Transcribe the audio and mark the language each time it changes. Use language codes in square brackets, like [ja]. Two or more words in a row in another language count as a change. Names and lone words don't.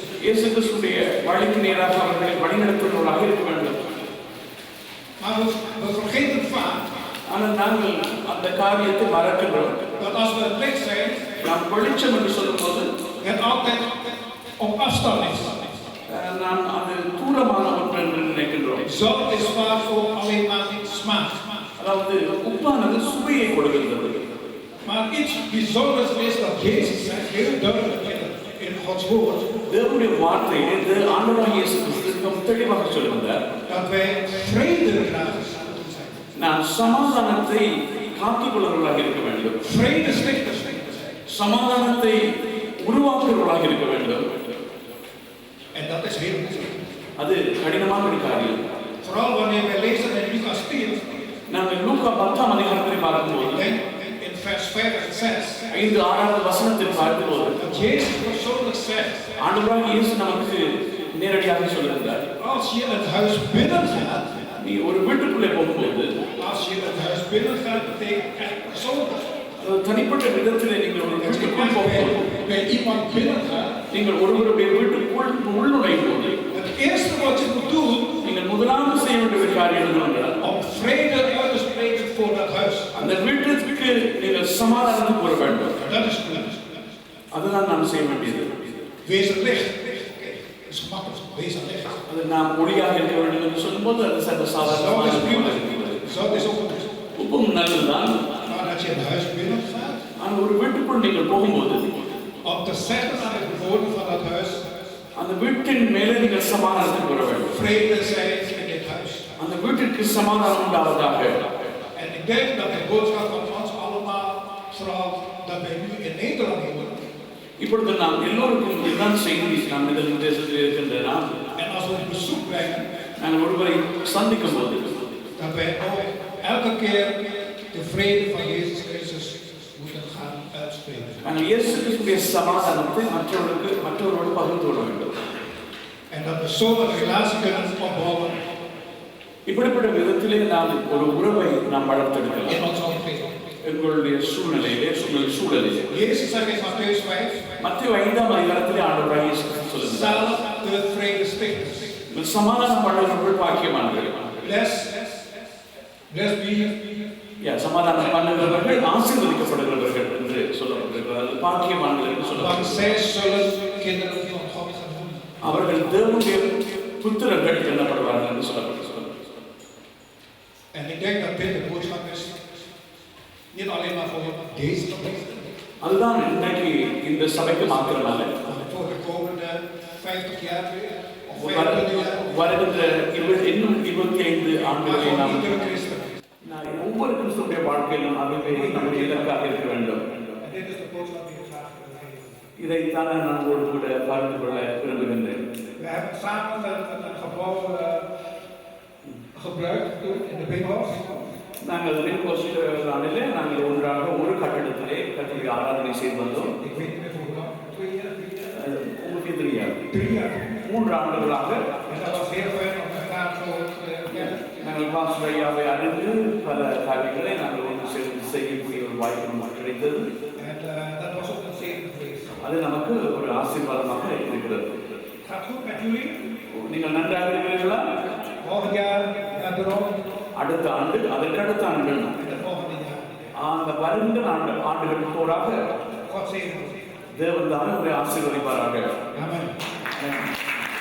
[ta] இயேசு கிறிஸ்துடைய வழிக்கு நேராக அவர்களை வழிநடத்துபவர்களாக இருக்க வேண்டும். [nl] Maar we vergeten vaak [ta] ஆனால் நாங்கள் அந்த காரியத்தை மறக்கின்றோம். [nl] dat als we het licht zijn, [ta] நாம் வெளிச்சம் என்று சொல்லும்போது [nl] het altijd op afstand is. [ta] நாம் அது தூரமான ஒன்று என்று நினைக்கின்றோம். [nl] Zout is vaak ook alleen maar smaak. [ta] அதாவது உப்பானது சுவையை கொடுக்கின்றது. [nl] Maar iets bijzonders is dat Jezus zegt, heel duidelijk in Gods woord, [ta] தேவனுடைய வார்த்தையை ஆண்டவராகிய இயேசு கிறிஸ்து மிகவும் தெளிவாக சொல்லுகிறார். [nl] dat wij vrededragers moeten zijn. [ta] நாம் சமாதானத்தை காத்துக்கொள்கிறவர்களாக இருக்க வேண்டும். [nl] Vredestichters. [ta] சமாதானத்தை உருவாக்குகிறவர்களாக இருக்க வேண்டும். [nl] En dat is heel moeilijk. [ta] அது கடினமான ஒரு காரியம். [nl] Vooral wanneer wij lezen in Lucas 4, [ta] நாங்கள் லூக்கா 10ஆம் அதிகாரத்தை பார்க்கும்போது [nl] in vers 5 en 6, [ta] 5-6 வசனத்தை பார்க்கும்போது [nl] dat Jezus persoonlijk zegt, [ta] ஆண்டவராகிய இயேசு நமக்கு நேரடியாக சொல்லுகிறார், [nl] als je het huis binnen gaat, [ta] நீ ஒரு வீட்டுக்குள்ளே போகும்போது, [nl] als je het huis binnen gaat, betekent echt persoonlijk. [ta] தனிப்பட்ட விதத்திலே நீங்கள் ஒரு வீட்டுக்குள் போகும்போது, [nl] Bij iemand binnen gaat, [ta] நீங்கள் ஒருவருடைய வீட்டுக்குள் உள்நுழையும் போது, [nl] het eerste wat je moet doen, [ta] நீங்கள் முதலாவது செய்ய வேண்டிய காரியம் என்னவென்றால், [nl] om vrede uit te spreken voor dat huis. [ta] அந்த வீட்டிற்கு நீங்கள் சமாதானத்தை கூற வேண்டும். [nl] Dat is goed. [ta] அதுதான் நாம் செய்ய வேண்டியது. [nl] Wees er licht. Dat is gemakkelijk. Wees er licht. [ta] அது நாம் ஒளியாக இருக்க வேண்டும் என்று சொல்லும்போது அது சர்வ சாதாரணமான [nl] Zout is ook goed. [ta] உப்பும் நல்லதுதான். [nl] Maar dat je het huis binnen gaat, [ta] ஆனால் ஒரு வீட்டுக்குள் நீங்கள் போகும்போது [nl] om te zeggen aan de bewoner van dat huis, [ta] அந்த வீட்டின் மேலே நீங்கள் சமாதானத்தை கூற வேண்டும். [nl] vrede zij in dit huis. [ta] அந்த வீட்டிற்கு சமாதானம் உண்டாவதாக. [nl] En ik denk dat de boodschap van ons allemaal, vooral dat wij nu in Nederland wonen, [ta] இப்பொழுது நாம் எல்லோருக்கும் இதுதான் செய்தி. நாம் இந்த தேசத்தில் இருக்கின்ற நாம் [nl] en als we op bezoek brengen, [ta] நாங்கள் ஒருவரை சந்திக்கும் போது [nl] dat wij ook elke keer de vrede van Jezus Christus moeten gaan uitspreken. [ta] நாங்கள் இயேசு கிறிஸ்துவின் சமாதானத்தை மற்றவர்களோடு பகிர்ந்து கொள்ள வேண்டும். [nl] En dat we zo een relatie kunnen opbouwen [ta] இப்படிப்பட்ட விதத்திலே நாம் ஒரு உறவை நாம் [nl] in [ta] வளர்த்தெடுக்கலாம். [nl] onze omgeving. [ta] எங்களுடைய சூழ்நிலையிலே சூழலிலே [nl] Jezus zegt in Mattheüs 5, [ta] மத்திய 5ஆம் அதிகாரத்திலே ஆண்டவராகிய இயேசு கிறிஸ்து சொல்லுகிறார், [nl] zalig de vredestichters. [ta] சமாதானம் பண்ணுகிறவர்கள் பாக்கியவான்கள். [en] Blessed be [ta] சமாதானம் பண்ணுகிறவர்கள் ஆசீர்வதிக்கப்படுகிறவர்கள் என்று சொல்லப்பட்டிருக்கிறது. பாக்கியவான்கள் என்று [nl] want [ta] சொல்லப்பட்டிருக்கிறது. [nl] zij zullen kinderen van God gaan noemen. [ta] அவர்கள் தேவனுடைய புத்திரர்கள் எண்ணப்படுவார்கள் என்று சொல்லப்பட்டிருக்கிறது. [nl] En ik denk dat dit de boodschap is, niet alleen maar voor deze gemeente, [ta] அதுதான் இன்றைக்கு இந்த சபைக்கு மாத்திரமல்ல, [nl] maar voor de komende 50 jaar weer, of 25 jaar, [ta] வருகின்ற இன்னும் 25 ஆண்டுகளை [nl] voor [ta] நாம் [nl] iedere christen. [ta] ஒவ்வொரு கிறிஸ்துடைய வாழ்க்கையிலும் அதுவே நம்முடைய இலக்காக இருக்க வேண்டும். [nl] En dit is de boodschap die ik graag wil geven. [ta] இதைத்தான் நான் உங்களோடு கூட பகிர்ந்து கொள்ள விரும்புகின்றேன். [nl] We hebben samen een gebouw gebruikt toen in de Binnenhof. [ta] நாங்கள் ரின்கோஸ்ட் நாளிலே நாங்கள் ஒன்றாக ஒரு கட்டடத்திலே கர்த்தருடைய ஆராதனை செய்து வந்தோம். [nl] Ik weet niet meer hoe lang, 2 jaar, 3 jaar. [ta] உங்களுக்கு தெரியா? [nl] 3 jaar. [ta] 3 ஆண்டுகளாக [nl] En dat was heel fijn om elkaar zo te kennen. [ta] நாங்கள் பாஸ்டர் ஐயாவை அறிந்து பல காரியங்களை நாங்கள் ஒன்று சேர்ந்து செய்யக்கூடிய ஒரு வாய்ப்பு நமக்கு கிடைத்தது. [nl] En dat was ook een zegen geweest. [ta] அது நமக்கு ஒரு ஆசீர்வாதமாக இருக்கிறது. [nl] Gaat goed met jullie? [ta] நீங்கள் நன்றாக இருக்கிறீர்களா? [nl] Volgend jaar naar de Rome. [ta] அடுத்த ஆண்டு அதற்கு அடுத்த ஆண்டு [nl] En de volgende jaar. [ta] அந்த வருகின்ற ஆண்டுகள் போராக [nl] God zegen. [ta] தேவன் தான் உங்களை ஆசீர்வதிப்பாராக. Amen.